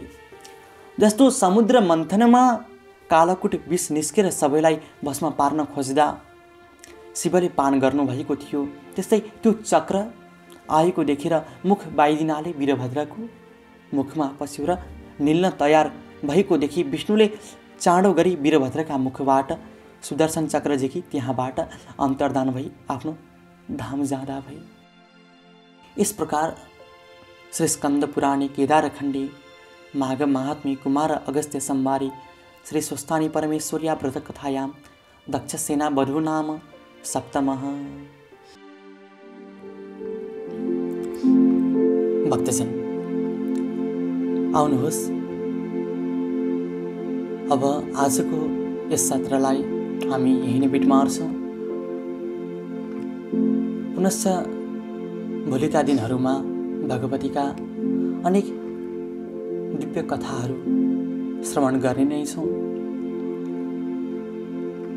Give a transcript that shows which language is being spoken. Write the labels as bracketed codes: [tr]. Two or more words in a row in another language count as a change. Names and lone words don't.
[ne] जस्तो समुद्र मन्थनमा कालकुट विष निस्केर सबैलाई भस्म पार्न खोज्दा शिवले पान गर्नुभएको थियो, त्यस्तै त्यो चक्र आएको देखेर मुख बाइदिनाले वीरभद्रको मुखमा पस्यो र निल्न तयार भएको देखि विष्णुले चाँडो गरी वीरभद्रका मुखबाट सुदर्शन चक्र झिकी त्यहाँबाट अन्तर्धान भई आफ्नो धाम जाँदा भए। [sa] इस प्रकार श्री स्कंद पुराणे केदारखंडे माघ महात्म्ये कुमार अगस्त्य संवारे श्री स्वस्थानी परमेश्वर्या व्रत कथायां दक्ष सेना वधू नाम सप्तमः। [ne] भक्तजन आउनुहोस्, अब आजको यस सत्रलाई हामी यही नै बिट मार्छौँ। पुनश्च भोलिका दिनहरूमा भगवतीका अनेक दिव्य कथाहरू श्रवण गर्ने नै छौँ।